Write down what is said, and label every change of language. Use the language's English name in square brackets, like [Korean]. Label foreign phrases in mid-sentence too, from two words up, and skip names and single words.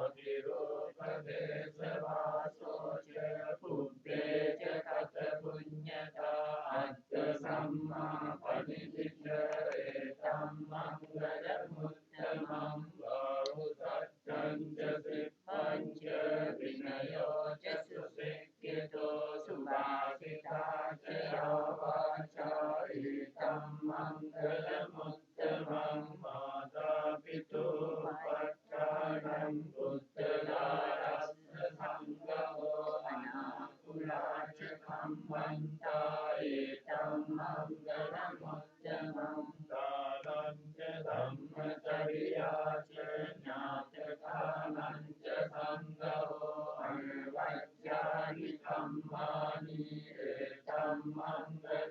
[Pali] පතිරෝපදේශවාසෝච පුබ්බේ ච කත පුඤ්ඤතා අත්ථ සම්මා පනිදිත ඒතම් මංගල මුත්තමං බාහුසත්තං ච සිප්පං ච විනයෝ ච සුසික්ඛිතෝ සුභාසිතා ච වාචා ඒතම් මංගල මුත්තමං මාතා පිතෝ පච්චායං පුත්‍රදාරස්ස සංඝෝ අනාකුලාච කම්මන්තා ඒතම් මංගල මුත්තමං දානං ච ධම්මචර්යාච ඥාතකානං ච සංඝෝ අනවජ්ජානි කම්මානි ඒතම් මංගල